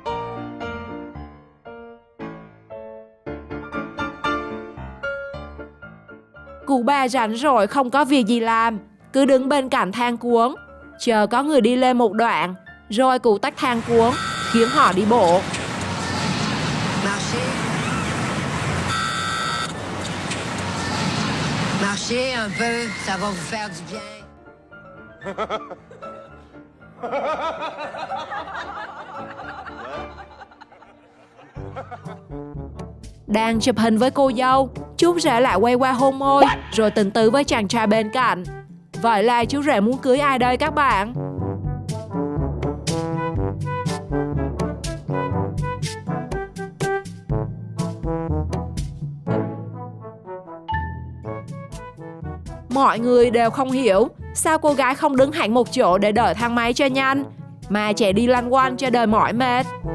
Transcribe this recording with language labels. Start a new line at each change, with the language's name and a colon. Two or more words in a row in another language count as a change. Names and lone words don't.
Vietnamese: Cụ bà rảnh rồi không có việc gì làm, cứ đứng bên cạnh thang cuốn, chờ có người đi lên một đoạn, rồi cụ tách thang cuốn, khiến họ đi bộ.
French: Marchez un peu, ça va vous faire du bien.
Vietnamese: Đang chụp hình với cô dâu, chú rể lại quay qua hôn môi, rồi tình tứ với chàng trai bên cạnh. Vậy là chú rể muốn cưới ai đây các bạn? Mọi người đều không hiểu sao cô gái không đứng hẳn một chỗ để đợi thang máy cho nhanh, mà chạy đi lăn quanh cho đời mỏi mệt.